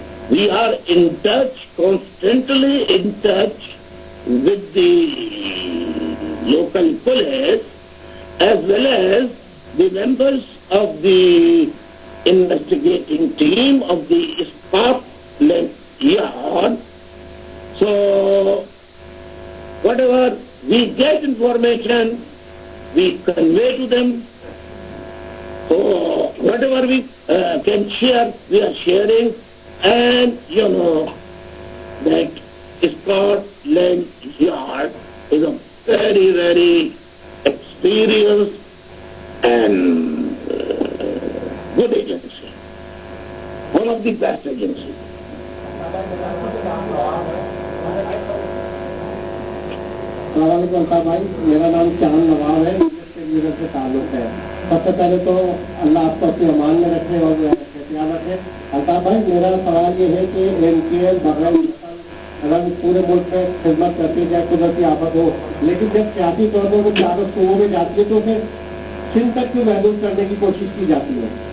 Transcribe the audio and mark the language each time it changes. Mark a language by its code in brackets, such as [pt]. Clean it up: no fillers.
[en] We are in touch, constantly in touch with the local police as well as the members of the investigating team of the Scotland Yard. So whatever we get information, we convey to them. So whatever we can share, we are sharing. And you know that Scotland Yard is a very, very experienced and good agency, one of the best agencies. [ur] السلام علیکم الطاف بھائی، میرا نام چاند نواب ہے، سے تعلق ہے. سب سے پہلے تو اللہ آپ کو اپنے امان میں رکھے اور احتیاط رکھے. الطاف بھائی میرا سوال یہ ہے کہ MKL بغیر رنگ پورے ملک میں خدمت کرتی ہے، چاہے قدرتی آفت ہو، لیکن جب سیاسی طور پر وہ چاروں صوبوں میں جاتی ہے تو پھر سندھ تک کیوں محدود کرنے کی کوشش کی جاتی ہے؟